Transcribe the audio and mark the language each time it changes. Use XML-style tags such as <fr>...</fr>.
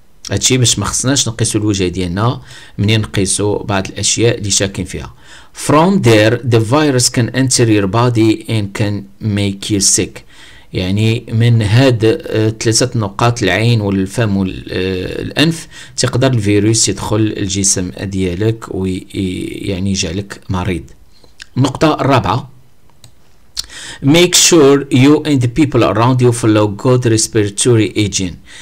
<ar>هادشي باش ما خصناش نقيسو الوجه ديالنا منين نقيسو بعض الاشياء اللي شاكين فيها.</ar> <en>From there the virus can enter your body and can make you sick.</en> <ar>يعني من هاد ثلاثة نقاط، العين والفم والأنف، تقدر الفيروس يدخل الجسم ديالك ويعني يجعلك مريض. النقطة الرابعة،</ar> <en>make sure you and the people around you follow good respiratory hygiene.</en>